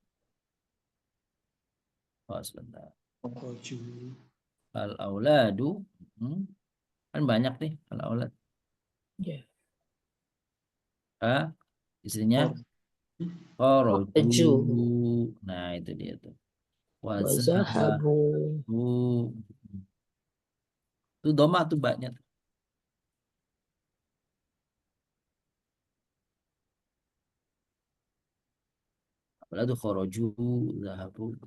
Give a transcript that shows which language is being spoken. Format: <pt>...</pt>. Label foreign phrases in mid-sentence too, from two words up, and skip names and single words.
<id>Oh, sebentar.</id> <ar>Kharaju.</ar> <id>Al-auladu. Kan banyak nih al-aulad. Ya. Istrinya Khor-</id> <ar>kharaju. Kharaju.</ar> <id>Nah, itu dia tuh.</id> <ar>Wazahabu.</ar> <id>Wazahabu. Itu doma tuh banyak.</id> <ar>Auladu kharaju, zahabu.</ar>